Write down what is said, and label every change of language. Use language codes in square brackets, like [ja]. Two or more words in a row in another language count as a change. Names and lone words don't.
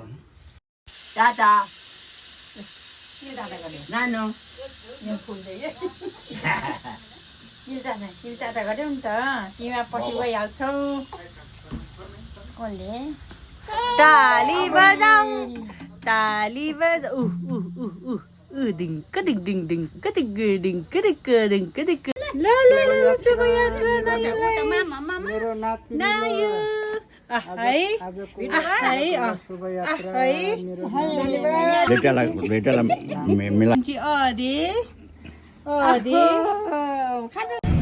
[ne] दादा नानो किल्चाटा गऱ्यौ नि त तिमीमा पछि गइहाल्छौ कसले ताली बजाऊ ताली बजाऊ डिङ्क डिङ डिङ डिङ कटिक डिङ कटिक डिङ कटिक ल ल ल शोभायात्रा मेरो नाति नायो ahai ahai ahai बेटालाई मिला ची अदे अदे खानु